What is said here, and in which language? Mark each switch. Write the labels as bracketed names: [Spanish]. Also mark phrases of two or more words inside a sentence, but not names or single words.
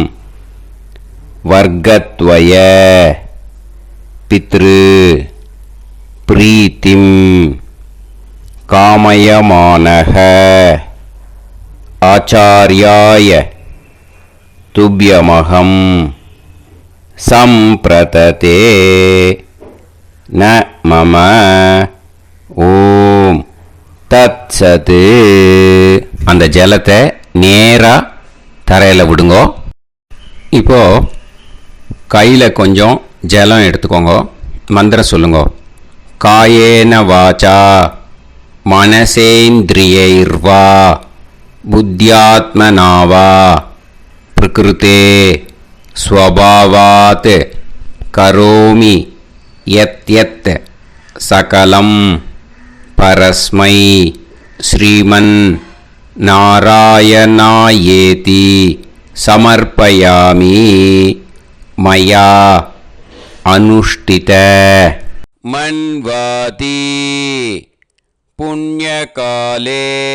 [Sanskrit] वर्गद्वय पितृ प्रीतिं कामयमानः आचार्याय तुभ्यमहं सम्प्रतते न मम ओम् तत् सत्. [Tamil] அந்த ஜலத்தை நேராக தரையில் விடுங்கோ. இப்போது கையில் கொஞ்சம் ஜலம் எடுத்துக்கோங்க. மந்திரம் சொல்லுங்கோ. [Sanskrit] कायेन वाचा मनसेन्द्रियैर्वा बुद्ध्यात्मनावा प्रकृते स्वभावात् करोमि यत् यत् सकलम् परस्मै श्रीमन् नारायणायेति समर्पयामि मया अनुष्ठित मन्वाति पुण्यकाले